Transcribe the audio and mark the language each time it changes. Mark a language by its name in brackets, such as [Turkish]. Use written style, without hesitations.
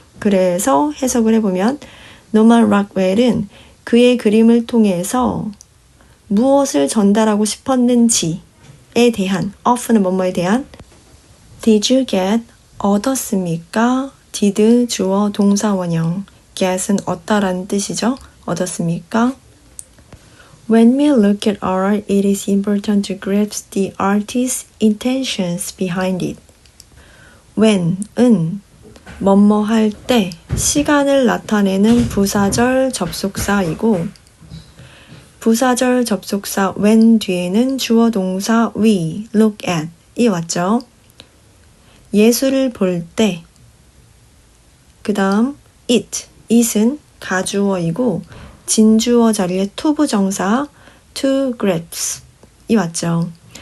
[Korean] 그래서 해석을 해보면 노만 락웰은 그의 그림을 통해서 무엇을 전달하고 싶었는지에 대한, of는 뭐뭐에 대한, [English] did you get, [Korean] 얻었습니까? did 주어 동사 원형, get은 얻다라는 뜻이죠. 얻었습니까? [English] When we look at art, it is important to grasp the artist's intentions behind it. [Korean] when은 뭐뭐 할 때, 시간을 나타내는 부사절 접속사이고 부사절 접속사 when 뒤에는 주어 동사 we, look at 이 왔죠. 예술을 볼 때, 그 다음 it은 가주어이고 진주어 자리에 to 부정사 [English] to grasp [Korean] 이 왔죠.